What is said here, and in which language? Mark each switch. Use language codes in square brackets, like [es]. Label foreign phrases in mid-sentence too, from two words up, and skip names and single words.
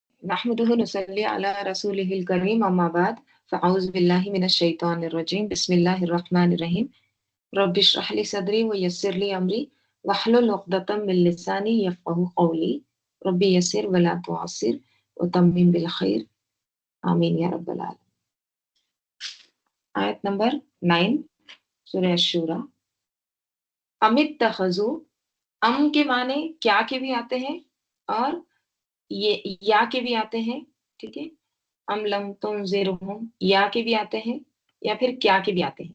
[ar] نحمده نصلي على رسوله الكريم أما بعد فأعوذ بالله من الشيطان الرجيم بسم الله الرحمن الرحيم رب اشرح لي صدري ويسر لي أمري واحلل عقدة من لساني يفقهوا قولي رب يسر ولا تعسر وتمم بالخير آمين يا رب العالمين. [hi] आयत नंबर 9 सूरह अश-शूरा। अमित्तखज़ू, अम के माने क्या के भी आते हैं और ये या के भी आते हैं, ठीक है। [ar] أم لم تنذرهم [hi] या के भी आते हैं या फिर क्या के भी आते हैं।